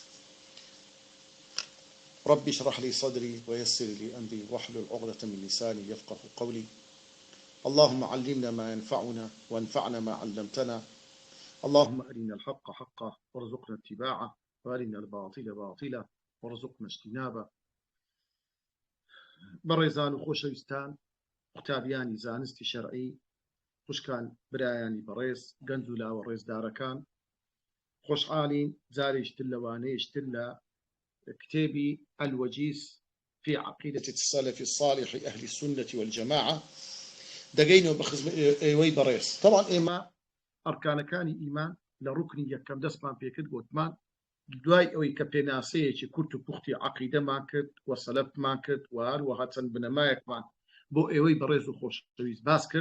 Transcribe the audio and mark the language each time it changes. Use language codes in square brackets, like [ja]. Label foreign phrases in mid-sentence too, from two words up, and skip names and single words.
[ar] رب اشرح لي صدري ويسر لي أمري واحلل عقدة من لساني يفقه قولي. اللهم علمنا ما ينفعنا وانفعنا ما علمتنا. اللهم أرنا الحق حقا وارزقنا اتباعه، وأرنا الباطل باطلا وارزقنا اجتنابه. [ckb] بەڕێزان و خۆشەویستان، قوتابیانی زانستی شەرعی، خوشکان، برایانی بەڕێز، گەنج و لاوە ڕێزدارەکان، خۆشحاڵین جارێکتر لەوانەیەشتر لە کتێبی الوجیز في عقيدة السلف الصالح أهل السنة والجماعة دەگەینەوە بە خزمەت ئێوەی بەڕێز. طبعا ئێمە ئەرکانەکانی ئیمان لە ڕوکنی یەکەم دەستمان پێکرد، گوتمان دوای ئەوەی کە پێناسەیەکی کورت و پوختی عەقیدەمان کرد و سەلەفمان کرد و هەروەها چەند بنەمایەکمان بۆ ئێوەی بەڕێز و خۆشەویست باس کرد.